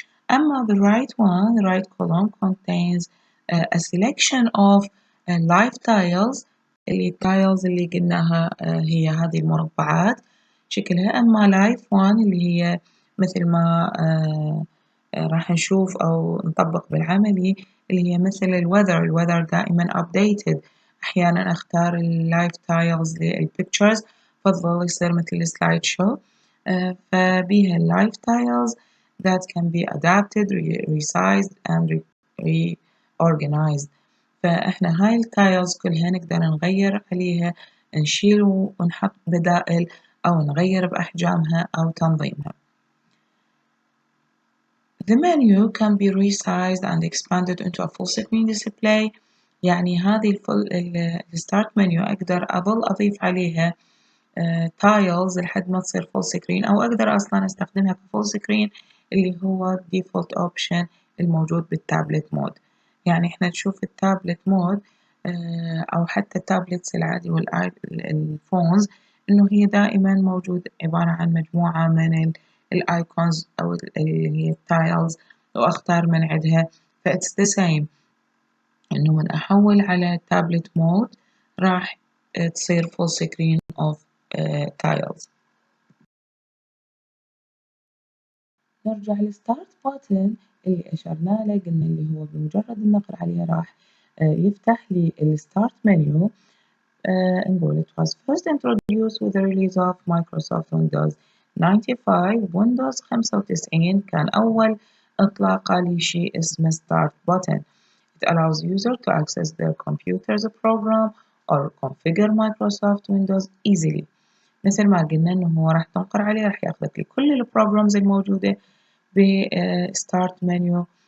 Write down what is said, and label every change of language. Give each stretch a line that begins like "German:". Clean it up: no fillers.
English: أما the right column contains a selection of live tiles
Arabic: اللي قلناها هي هذه المربعات شكلها. أما live one اللي هي مثل ما راح نشوف أو نطبق بالعملي اللي هي مثل الweather دائما updated. أحيانا أختار اللايف تايلز للpictures فضل يصير مثل السلايد شو. فبيها اللايف تايلز
English: that can be adapted, resized and reorganized.
Arabic: فإحنا هاي التايلز كلها نقدر نغير عليها، نشيل ونحط بدائل أو نغير بأحجامها أو تنظيمها.
English: The menu can be resized and expanded into a full screen display.
Arabic: يعني هذه الستارت منيو أقدر أظل أضيف عليها تايلز لحد ما تصير فول سكرين، أو أقدر أصلا أستخدمها كفول سكرين اللي هو
English: default option
Arabic: الموجود بالتابلت مود. يعني إحنا نشوف التابلت مود أو حتى التابلتس العادي والفونز إنه هي دائما موجود عبارة عن مجموعة من الآيكونز أو اللي هي التايلز وأختار من عندها. فإتس the same إنه من أحول على تابلت مود راح تصير
English: full screen of tiles.
Arabic: نرجع للستارت بوتن اللي أشرنا له، قلنا اللي هو بمجرد النقر عليه راح يفتح لي الستارت منيو.
English: نقول it was first introduced with the release of Microsoft Windows 95.
Arabic: Windows 95 كان أول إطلاقة لشيء اسمه start button.
English: It allows users to access their computer's program or configure Microsoft Windows easily.
Arabic: مثل ما قلنا إنه هو راح تنقر عليه راح ياخذك لكل البروجرامز الموجودة بستارت منيو